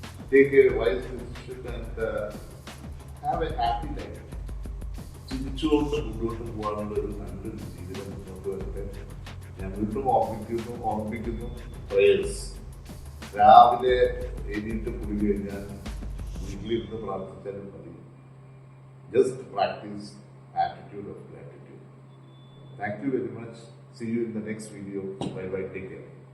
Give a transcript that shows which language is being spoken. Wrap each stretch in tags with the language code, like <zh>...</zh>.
<en>take a wise decision and have a happy life.</en> <ml>ചിരിച്ചുകൊണ്ട് മുന്നോട്ട് പോകാനുള്ള ഒരു നല്ലൊരു ജീവിതം മുന്നോട്ട് വരട്ടെ. ഞാൻ വീണ്ടും ഓർമ്മിപ്പിക്കുന്നു പ്രേയേഴ്സ്. രാവിലെ എഴുതിയിട്ട് കുടി കഴിഞ്ഞാൽ വീട്ടിലിരുന്ന് പ്രാർത്ഥിച്ചാലും മതി.</ml> <en>Just practice attitude of gratitude. Thank you very much. See you in the next video. Bye bye. Take care.</en>